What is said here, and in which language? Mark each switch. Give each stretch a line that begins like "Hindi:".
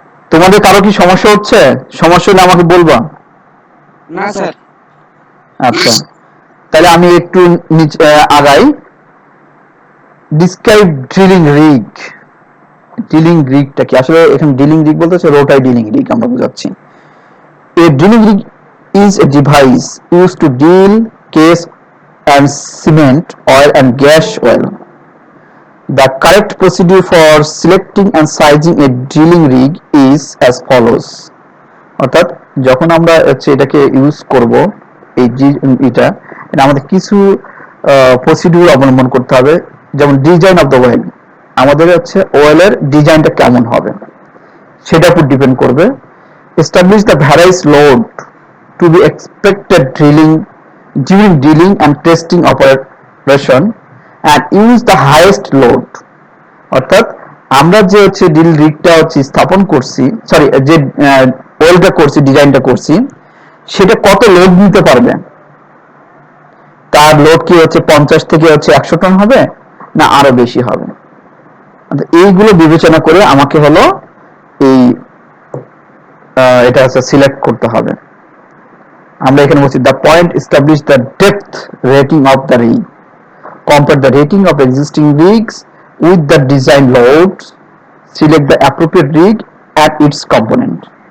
Bangla: তোমাদের কারো কি সমস্যা হচ্ছে? সমস্যা হলে আমাকে বলবা। না স্যার। আচ্ছা, তাহলে আমি একটু আগাই।
English: Describe drilling rig.
Bangla: ড্রিলিং রিগটা কি? আসলে এখানে ড্রিলিং রিগ বলতে হচ্ছে রোটার ড্রিলিং রিগ আমরা বুঝাচ্ছি।
English: A drilling rig is a device used to drill, case and cement, oil and gas well. The correct procedure for selecting and sizing a drilling rig is as follows.
Bangla: অর্থাৎ যখন আমরা হচ্ছে এটাকে use করব, এই এটা আমাদের কিছু প্রসিডিউর অবলম্বন করতে হবে। যেমন
English: design of the well,
Bangla: আমাদের হচ্ছে ওয়েলের ডিজাইনটা কেমন হবে সেটার উপর ডিপেন্ড করবে।
English: Establish the various load to be expected during drilling and testing operation and use the highest load.
Bangla: অর্থাৎ আমরা যে হচ্ছে ড্রিল রিগটা হচ্ছে স্থাপন করছি, সরি যে ওয়েলটা করছি, ডিজাইনটা করছি, সেটা কত লোড নিতে পারবে। তার লোড কি হচ্ছে 50 থেকে হচ্ছে 100 টন হবে না আরো বেশি হবে, এইগুলো বিবেচনা করে আমাকে হলো এই এটা হচ্ছে সিলেক্ট করতে হবে। আমরা এখানে বলছি
English: The point establish the depth rating of the rig, compare the rating of existing rigs with the design loads, select the appropriate rig and its component.